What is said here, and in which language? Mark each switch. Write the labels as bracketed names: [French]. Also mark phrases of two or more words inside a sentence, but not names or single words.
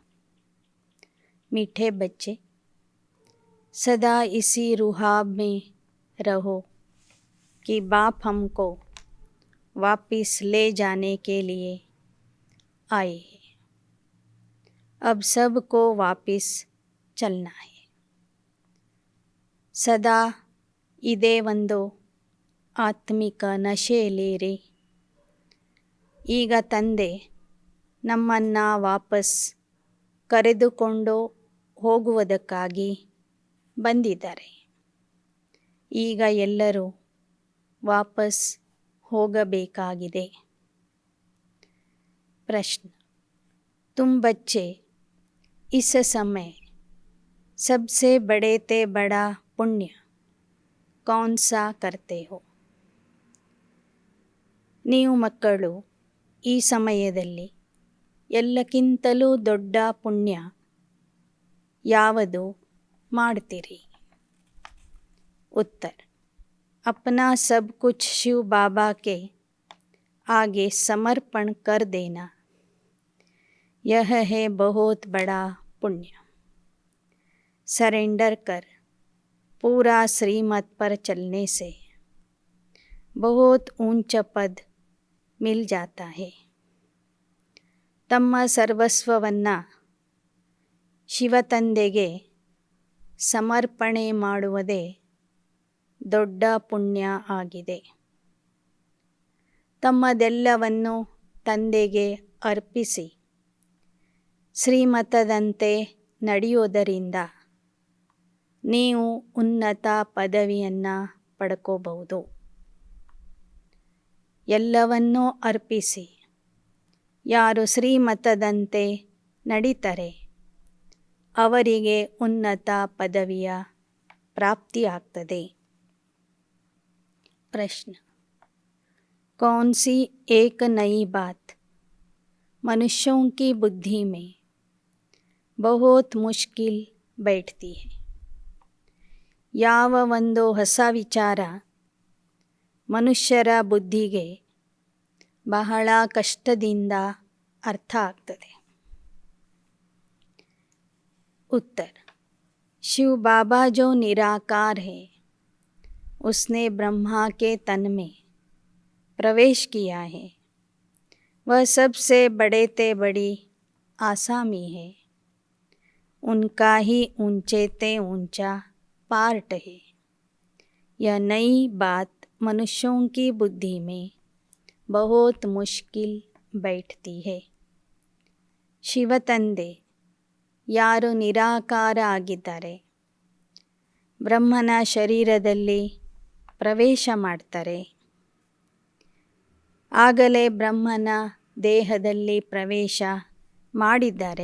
[Hindi] मीठे बच्चे, सदा इसी रुहाब में रहो कि बाप हमको वापस ले जाने के लिए आए हैं। अब सबको वापस चलना है। [Kannada] ಸದಾ ಇದೇ ಒಂದು ಆತ್ಮಿಕ ನಶೆಯಲ್ಲಿರಿ. ಈಗ ತಂದೆ ನಮ್ಮನ್ನು ವಾಪಸ್ ಕರೆದುಕೊಂಡು ಹೋಗುವುದಕ್ಕಾಗಿ ಬಂದಿದ್ದಾರೆ. ಈಗ ಎಲ್ಲರೂ ವಾಪಸ್ ಹೋಗಬೇಕಾಗಿದೆ. [Hindi] प्रश्न, तुम बच्चे इस समय सबसे बड़े ते बड़ा पुण्य कौन सा करते हो? [Kannada] ನೀವು ಮಕ್ಕಳು ಈ ಸಮಯದಲ್ಲಿ ಎಲ್ಲಕ್ಕಿಂತಲೂ ದೊಡ್ಡ ಪುಣ್ಯ ಯಾವುದು ಮಾಡ್ತೀರಿ? [Hindi] उत्तर, अपना सब कुछ शिव बाबा के आगे समर्पण कर देना, यह है बहुत बड़ा पुण्य। सरेंडर कर पूरा श्रीमत पर चलने से बहुत ऊंचा पद मिल जाता है. [Kannada] ತಮ್ಮ ಸರ್ವಸ್ವವನ್ನು ಶಿವತಂದೆಗೆ ಸಮರ್ಪಣೆ ಮಾಡುವುದೇ ದೊಡ್ಡ ಪುಣ್ಯ ಆಗಿದೆ. ತಮ್ಮದೆಲ್ಲವನ್ನು ತಂದೆಗೆ ಅರ್ಪಿಸಿ ಶ್ರೀಮತದಂತೆ ನಡೆಯೋದರಿಂದ ನೀವು ಉನ್ನತ ಪದವಿಯನ್ನು ಪಡ್ಕೋಬಹುದು. ಎಲ್ಲವನ್ನೂ ಅರ್ಪಿಸಿ ಯಾರು ಶ್ರೀಮತದಂತೆ ನಡೀತಾರೆ ಅವರಿಗೆ ಉನ್ನತ ಪದವಿಯ ಪ್ರಾಪ್ತಿಯಾಗ್ತದೆ. [Hindi] प्रश्न, कौन सी एक नई बात मनुष्यों की बुद्धि में बहुत मुश्किल बैठती है? [Kannada] ಯಾವ ಒಂದು ಹೊಸ ವಿಚಾರ ಮನುಷ್ಯರ ಬುದ್ಧಿಗೆ ಬಹಳ ಕಷ್ಟದಿಂದ ಅರ್ಥ ಆಗ್ತದೆ? [Hindi] उत्तर, शिव बाबा जो निराकार है उसने ब्रह्मा के तन में प्रवेश किया है. वह सबसे बड़े ते बड़ी आसामी है. उनका ही ऊंचे ते ऊंचा पार्ट है. यह नई बात मनुष्यों की बुद्धि में बहुत मुश्किल बैठती है. [Kannada] ಶಿವತಂದೆ ಯಾರು ನಿರಾಕಾರ ಆಗಿದ್ದಾರೆ ಬ್ರಹ್ಮನ ಶರೀರದಲ್ಲಿ ಪ್ರವೇಶ ಮಾಡ್ತಾರೆ. ಆಗಲೇ ಬ್ರಹ್ಮನ ದೇಹದಲ್ಲಿ ಪ್ರವೇಶ ಮಾಡಿದ್ದಾರೆ.